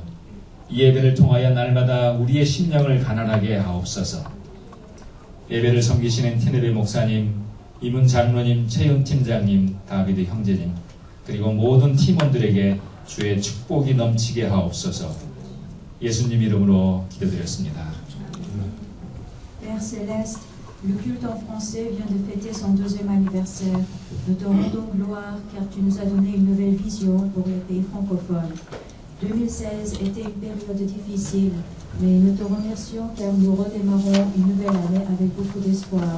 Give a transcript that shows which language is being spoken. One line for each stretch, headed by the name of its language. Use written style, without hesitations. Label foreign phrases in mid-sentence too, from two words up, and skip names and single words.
Korean: 이 예배를 통하여 날마다 우리의 심령을 가난하게 하옵소서. 예배를 섬기시는 티네베 목사님, 이문 장로님, 최윤 팀장님, 다비드 형제님, 그리고 모든 팀원들에게 주의 축복이 넘치게 하옵소서. 예수님 이름으로 기도드렸습니다.
French: Père Céleste, le culte en français vient de fêter son 2e anniversaire. Nous te rendons gloire car tu nous as donné une nouvelle vision pour les pays francophones. 2016 était une période difficile, mais nous te remercions car nous redémarrons une nouvelle année avec beaucoup d'espoir.